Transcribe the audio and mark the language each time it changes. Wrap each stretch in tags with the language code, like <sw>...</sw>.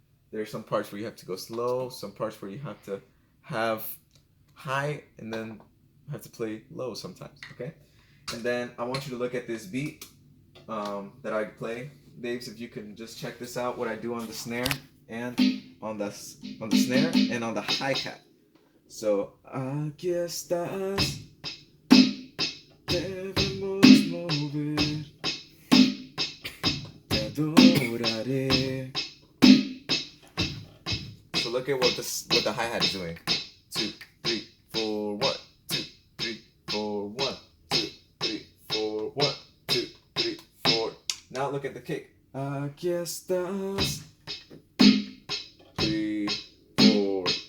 <en>There's some parts where you have to go slow, some parts where you have to have high, and then have to play low sometimes, okay? And then I want you to look at this beat that I play. Daves, if you can just check this out, what I do on the snare and on the snare and on the hi-hat.</en> <es>So, aquí estás, debemos mover, te adoraré.</es> <en>So look at what the hi-hat is doing. 2, 3, 4, 1, 2, 3, 4, 1, 2, 3, 4, 1, 2, 3, 4. Now look at the kick.</en> <es>Aquí estás. 3, 4.</es>